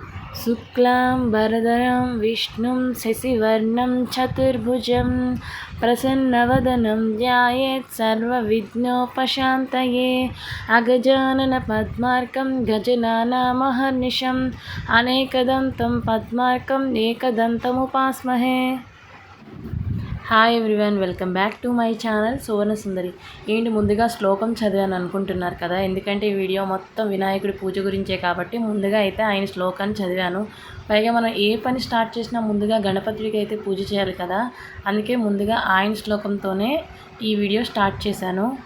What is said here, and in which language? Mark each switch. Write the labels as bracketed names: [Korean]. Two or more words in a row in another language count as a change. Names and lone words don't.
[Sanskrit] शुक्लाम्बरधरं विष्णुं शशिवर्णं चतुर्भुजं प्रसन्नवदनं ध्यायेत् सर्वविघ्नोपशान्तये अगजाननपद्मार्कं गजनानामहर्निशम् अनेकदन्तं पद्मार्कम् एकदन्तमुपास्महे। [English] Hi everyone, welcome back to my channel సువర్ణ సుందరి. [Telugu] ఏంటి ముందుగా శ్లోకం చదివాను అనుకుంటున్నారు కదా, ఎందుకంటే ఈ వీడియో మొత్తం వినాయకుడి పూజ గురించే కాబట్టి ముందుగా అయితే ఆయన శ్లోకాన్ని చదివాను. పైగా మనం ఏ పని స్టార్ట్ చేసినా ముందుగా గణపతికి అయితే పూజ చేయాలి కదా, అందుకే ముందుగా ఆయన శ్లోకంతోనే ఈ వీడియో స్టార్ట్ చేశాను.